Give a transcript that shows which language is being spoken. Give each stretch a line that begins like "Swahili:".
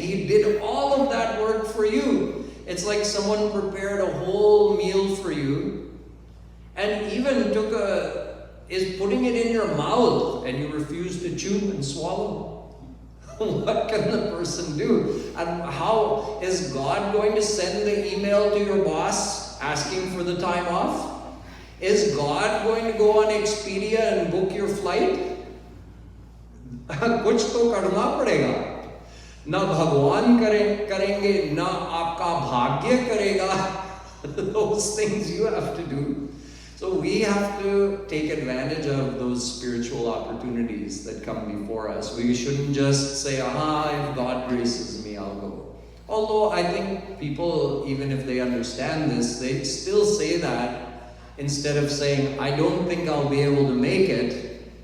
English: He did all of that work for you. It's like someone prepared a whole meal for you and even is putting it in your mouth and you refuse to chew and swallow. What can the person do? And how is God going to send the email to your boss asking for the time off? Is God going to go on Expedia and book your flight?
Hindi: कुछ तो करना पड़ेगा. ना भगवान करेंगे, ना आपका भाग्य करेगा.
English: Those things you have to do. So we have to take advantage of those spiritual opportunities that come before us. We shouldn't just say, if God graces me, I'll go. Although I think people, even if they understand this, they still say that instead of saying, I don't think I'll be able to make it.